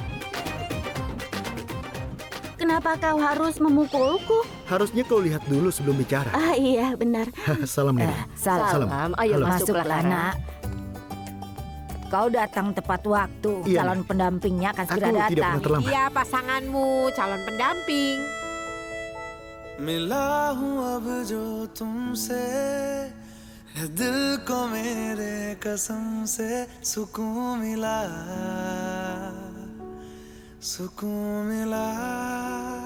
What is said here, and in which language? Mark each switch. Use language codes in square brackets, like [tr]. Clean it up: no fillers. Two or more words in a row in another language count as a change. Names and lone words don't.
[id] Kenapa kau harus memukulku? Harusnya kau lihat dulu sebelum bicara. Iya, benar. Salam, Nenek. Salam. Ayo Halo. masuklah, Masuklah, Nak. Kau datang tepat waktu. Iya, Calon pendampingnya akan segera Aku tidak datang. pernah terlambat. Iya, pasanganmu, calon pendamping. [hi] मिला हूँ अब जो तुमसे है दिल को मेरे कसम से सुकून मिला